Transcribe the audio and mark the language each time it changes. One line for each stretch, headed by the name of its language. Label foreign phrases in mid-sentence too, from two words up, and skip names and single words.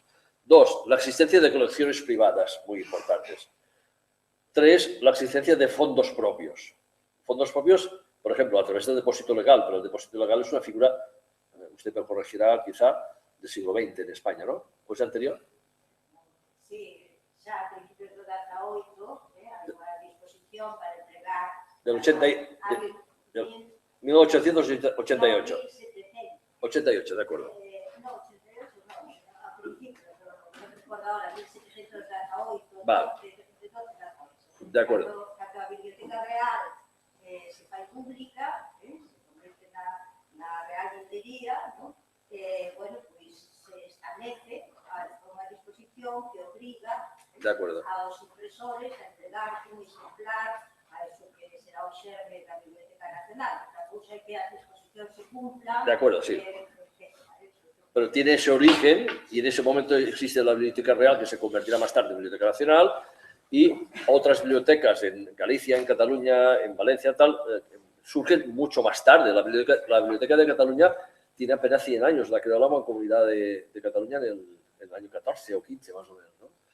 Spanish: Dos, la existencia de colecciones privadas, muy importantes. Tres, la existencia de fondos propios. Fondos propios, por ejemplo, a través del depósito legal, pero el depósito legal es una figura, usted me corregirá quizá, del siglo XX en España, ¿no? ¿O es anterior? Sí,
Galician: xa a principios do 18, hai unha disposición para entregar...
Spanish: Del 1888. 88, de acuerdo. No, 88 no, a principios, no recuerdo ahora, 1718. Vale. De acuerdo.
Galician: Cando a Biblioteca Real se fai pública, se converte na Real Librería, ¿no? Bueno, pues se establece unha disposición que obriga aos impresores a entregar un exemplar a eso que será o xerme da Biblioteca Nacional. A cousa é que as disposicións se cumplan.
Spanish: De acuerdo, sí. Pero tiene ese origen y en ese momento existe la Biblioteca Real que se convertirá más tarde en Biblioteca Nacional y otras bibliotecas en Galicia, en Cataluña, en Valencia, tal, surgen mucho más tarde. La Biblioteca de Cataluña tiene apenas 100 años, la creó la Mancomunidad de Cataluña en el año 14 o 15 más o menos, ¿no?